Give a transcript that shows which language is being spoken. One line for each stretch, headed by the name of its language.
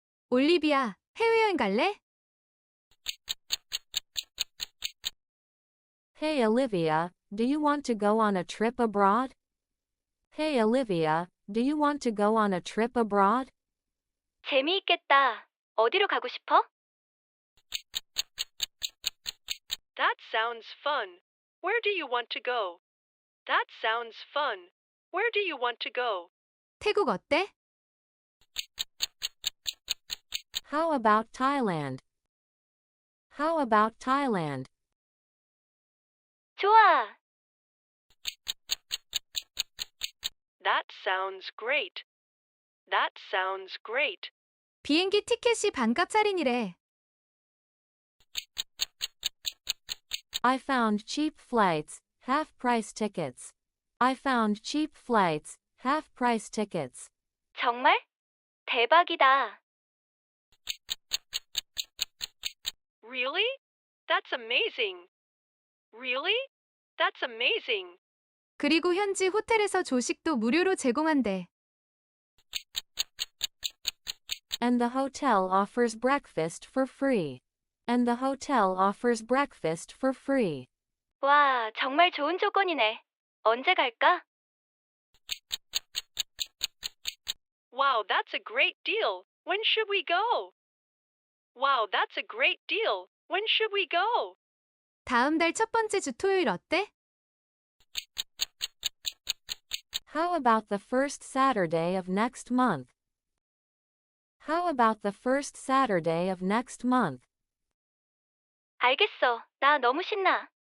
Korean: 올리비아, 해외여행 갈래?
English: Hey Olivia, do you want to go on a trip abroad? Hey Olivia, do you want to go on a trip abroad?
Korean: 재미있겠다. 어디로 가고 싶어?
English: That sounds fun. Where do you want to go? That sounds fun. Where do you want to go?
Korean: 태국 어때?
English: How about Thailand? How about Thailand?
Korean: 좋아.
English: That sounds great. That sounds great.
Korean: 비행기 티켓이 반값짜리니래.
English: I found cheap flights, half-price tickets. I found cheap flights, half-price tickets.
Korean: 정말? 대박이다.
English: Really? That's amazing. Really? That's amazing.
Korean: 그리고 현지 호텔에서 조식도 무료로 제공한대.
English: And the hotel offers breakfast for free. And the hotel offers breakfast for free.
Korean: 와, 정말 좋은 조건이네. 언제 갈까?
English: Wow, that's a great deal. When should we go? Wow, that's a great deal. When should we go?
Korean: 다음 달 첫 번째 주 토요일 어때?
English: How about the first Saturday of next month? How about the first Saturday of next month?
Korean: 알겠어. 나 너무 신나.